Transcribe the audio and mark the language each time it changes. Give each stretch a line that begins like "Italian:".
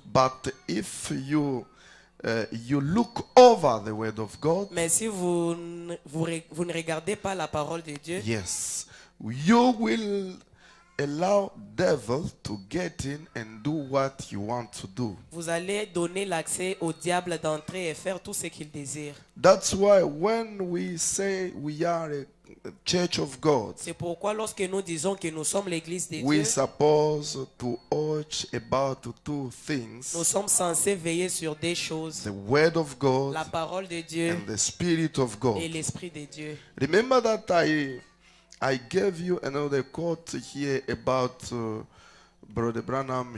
English: But if you look over the word of God,
French: Mais si vous ne regardez pas la parole de Dieu,
English: yes, you will allow devil to get in and do what you want to do.
French: vous allez donner l'accès au diable d'entrer et faire tout ce qu'il désire.
English: That's why when we say we are a church of God,
French: C'est pourquoi lorsque nous disons que nous sommes l'église de
English: we're
French: Dieu,
English: supposed to watch about two things:
French: nous sommes censés veiller sur deux choses,
English: the word of God
French: la parole de Dieu
English: and the Spirit of God.
French: et l'esprit de Dieu.
English: Remember that I gave you another quote here about Brother Branham.